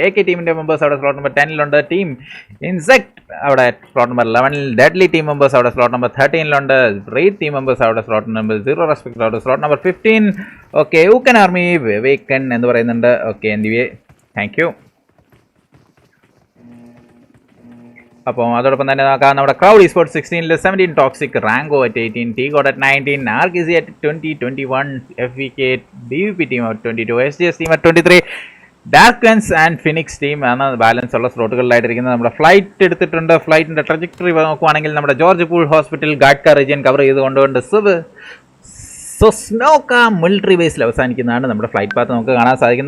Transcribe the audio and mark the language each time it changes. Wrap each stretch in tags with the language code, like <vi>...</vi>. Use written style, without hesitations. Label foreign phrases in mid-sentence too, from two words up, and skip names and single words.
<ml>AK ടീമിൻ്റെ മെമ്പേഴ്സ് അവിടെ</ml> <en>slot number 10 team Insect</en> <ml>അവിടെ</ml> <en>slot number 11 Deadly team members</en> <ml>അവിടെ</ml> <en>slot number 13 Rate team members</en> <ml>അവിടെ</ml> <en>slot number 0 Respect</en> <ml>അവിടെ</ml> <en>slot number 15.</en> <ml>ഓക്കെ, ഊക്കൻ ആർമി വേക്കൻ എന്ന് പറയുന്നുണ്ട്. ഓക്കെ,</ml> <en>anyway thank you.</en> <ml>അപ്പോൾ അതോടൊപ്പം തന്നെ നോക്കാം, നമ്മുടെ ക്രൗഡ് സ്പോർട്സ് 16 17 ടോക്സിക്, റാങ്കോ at 18, T God at 19, RKZ at 20 21, FVK DVP ടീം at 22, SGS ടീം at 23,</ml> <en>Darkens and Phoenix team</en> <ml>ആണ് ബാലൻസ് ഉള്ള സ്ലോട്ടുകളിലായിട്ടിരിക്കുന്നത്. നമ്മുടെ ഫ്ലൈറ്റ് എടുത്തിട്ടുണ്ട്. ഫ്ലൈറ്റിൻ്റെ ട്രജക്ടറി നോക്കുവാണെങ്കിൽ നമ്മുടെ ജോർജ് പൂൾ ഹോസ്പിറ്റൽ ഗാഡ്ക റീജിയൻ കവർ ചെയ്തുകൊണ്ടുകൊണ്ട് സൊസ്നോക്ക മിലിറ്ററി ബേസിൽ അവസാനിക്കുന്നതാണ് നമ്മുടെ</ml> <en>flight path</en> <ml>നമുക്ക് കാണാൻ സാധിക്കുന്നത്.</ml>